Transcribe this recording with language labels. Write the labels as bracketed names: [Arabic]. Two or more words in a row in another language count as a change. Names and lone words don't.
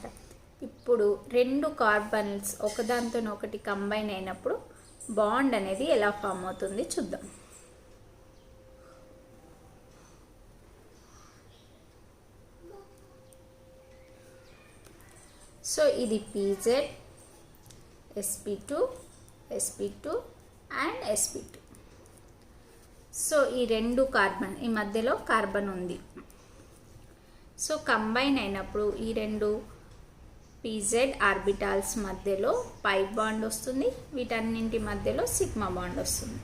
[Telugu] ఇప్పుడు 2 కార్బన్స్ ఒకదాంతో ఒకటి కంబైన్ అయినప్పుడు బాండ్ అనేది ఎలా ఫామ్ అవుతుంది చూద్దాం. సో ఇది pz, sp2 sp2 అండ్ sp2. సో ఈ 2 కార్బన్, ఈ మధ్యలో కార్బన్ ఉంది. సో కంబైన్ అయినప్పుడు ఈ 2 pz ఆర్బిటాల్స్ మధ్యలో [English] pi bond [Telugu] వస్తుంది, వీటన్నింటి మధ్యలో [English] sigma bond [Telugu] వస్తుంది.